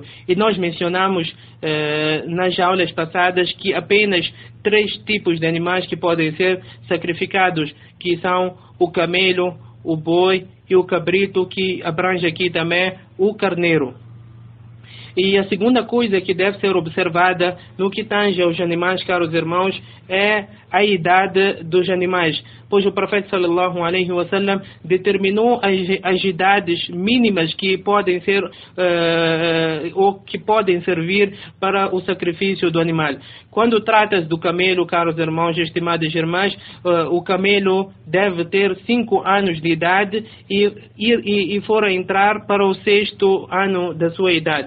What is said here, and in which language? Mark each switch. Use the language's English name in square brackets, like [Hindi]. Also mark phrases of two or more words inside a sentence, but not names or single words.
[Portuguese] E nós mencionamos nas aulas passadas que apenas 3 tipos de animais que podem ser sacrificados, que são o camelo, o boi e o cabrito, que abrange aqui também o carneiro. E a segunda coisa que deve ser observada no que tange aos animais, caros irmãos, é a idade dos animais, pois o profeta [Arabic] صلى الله عليه وسلم [Portuguese] determinou as idades mínimas que podem ser ou que podem servir para o sacrifício do animal. Quando tratas do camelo, caros irmãos e estimadas irmãs, o camelo deve ter 5 anos de idade e for a entrar para o 6º ano da sua idade.